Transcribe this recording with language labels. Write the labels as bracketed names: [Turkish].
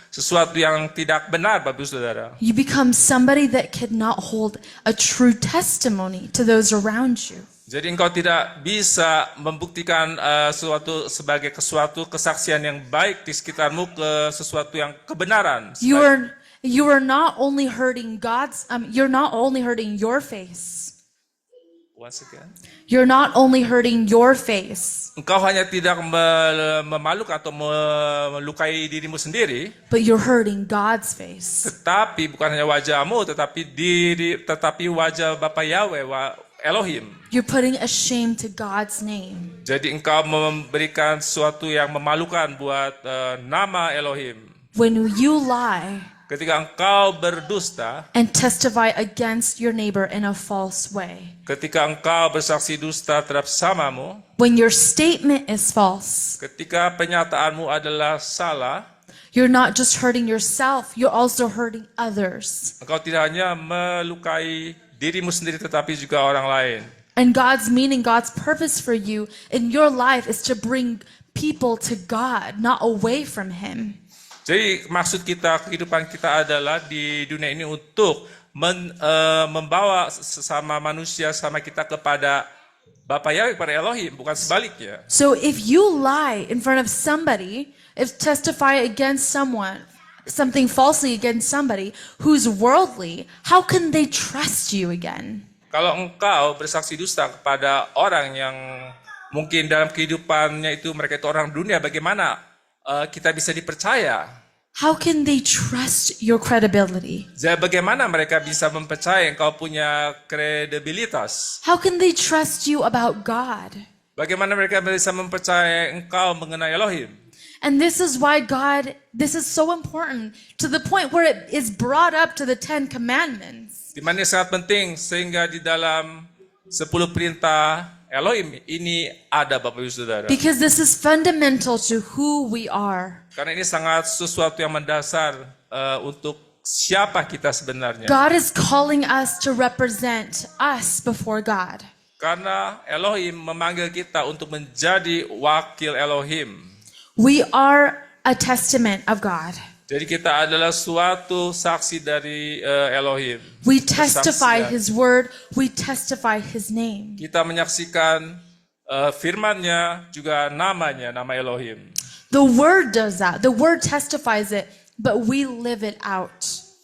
[Indonesian] Sesuatu yang tidak benar, Bapak Ibu Saudara. [English] You become somebody that cannot hold a true testimony to those around you. [Indonesian] Jadi engkau tidak bisa membuktikan sesuatu sebagai kesaksian yang baik di sekitarmu ke sesuatu yang kebenaran. [English] You are not only hurting you're not only hurting your face. Once again. You're not only hurting your face, [Indonesian] Engkau hanya tidak memalukan atau melukai dirimu sendiri, [English] but you're hurting God's face. [Indonesian] tetapi bukan hanya wajahmu, tetapi wajah Bapa Yahweh, Elohim. [English] You're putting a shame to God's name. [Indonesian] Jadi engkau memberikan sesuatu yang memalukan buat nama Elohim. [English] When you lie [Indonesian] Ketika engkau berdusta, [English] and testify against your neighbor in a false way, [Indonesian] ketika engkau bersaksi dusta terhadap sesamamu, [English] when your statement is false, [Indonesian] ketika penyataanmu adalah salah, [English] you're not just hurting yourself, you're also hurting others. [Indonesian] engkau tidak hanya melukai dirimu sendiri tetapi juga orang lain. [English] And God's meaning, God's purpose for you in your life is to bring people to God, not away from Him. [Indonesian] Jadi maksud kita, kehidupan kita adalah di dunia ini untuk membawa sesama manusia sama kita kepada Bapa Yahweh, kepada Elohim, bukan sebaliknya. [English] So if you lie in front of somebody, if testify against someone, something falsely against somebody who's worldly, how can they trust you again? [Indonesian] Kalau engkau bersaksi dusta kepada orang yang mungkin dalam kehidupannya itu mereka itu orang dunia, bagaimana kita bisa dipercaya? [English] How can they trust your credibility? [Indonesian] Jadi bagaimana mereka bisa mempercayai engkau punya kredibilitas? [English] How can they trust you about God? [Indonesian] Bagaimana mereka bisa mempercayai engkau mengenai Elohim? [English] And this is why this is so important to the point where it is brought up to the 10 Commandments. [Indonesian] Di mana sangat penting sehingga di dalam 10 perintah Elohim ini ada Bapak Ibu Saudara. [English] Because this is fundamental to who we are. [Indonesian] Karena ini sangat sesuatu yang mendasar untuk siapa kita sebenarnya. [English] God is calling us to represent us before God. [Indonesian] Karena Elohim memanggil kita untuk menjadi wakil Elohim. [English] We are a testament of God. [Indonesian] Jadi kita adalah suatu saksi dari Elohim. [English] We testify [Indonesian] Kesaksian. [English] His word. We testify His name. [Indonesian] Kita menyaksikan firman-Nya juga namanya, nama Elohim. [English] The word does that. The word testifies it, but we live it out.